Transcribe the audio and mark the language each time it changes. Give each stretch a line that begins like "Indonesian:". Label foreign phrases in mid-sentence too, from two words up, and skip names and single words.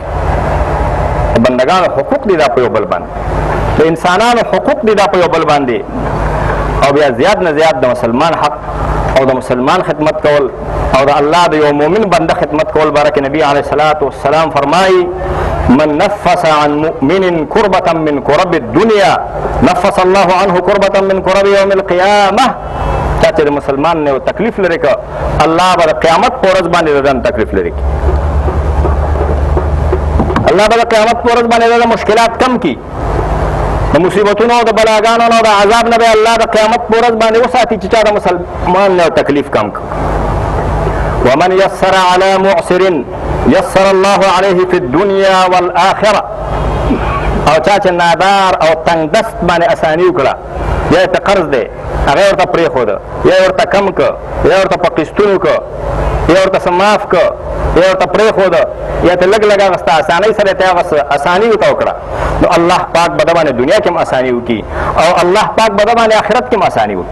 Pashto: د بندګانو حقوق دي دا په یو بل باندې، د انسانانو حقوق دي دا په یو بل باندې، او بیا زیات نه زیات د مسلمان حق او د مسلمان خدمت کول او د الله د یو مؤمن بنده خدمت کول باره کې نبي
Arabic: علیه السلام
Pashto: فرمایي
Arabic: من نفس عن مؤمن کربة من کرب الدنیا نفس الله عنه کربة من کرب یوم القیامه.
Pashto: چا چې د مسلمان نه یو تکلیف لري که الله به د قیامت په ورځ باندې د ځان تکلیف لري، الله به د قیامت په ورځ باندې د مشکلات کم کړي، د مصیبتونو او د بلاګانو او د عذاب نه به الله د قیامت په ورځ باندې وساتي چې چا د مسلمان نه تکلیف کم کړي.
Arabic: ومن یسر علی معسر یسر الله علیه فی الدنیا والآخره.
Pashto: او چا چې نادار او تنگ دست باندې اسانی وکړه، یا ته قرض دی هغه ورته پرېښوده، یا ورته کم که، یا ورته په قسطونو که، یا ورته څه معاف که، یا ورته پرېښوده، یا ته لږ لږ هغه ستا اسانۍ سره ته هغه اساني ورته وکړه، نو الله پاک به د باندې دنیا کې هم اساني وکړي او الله پاک به د باندې آخرت کې هم اساني وکړي.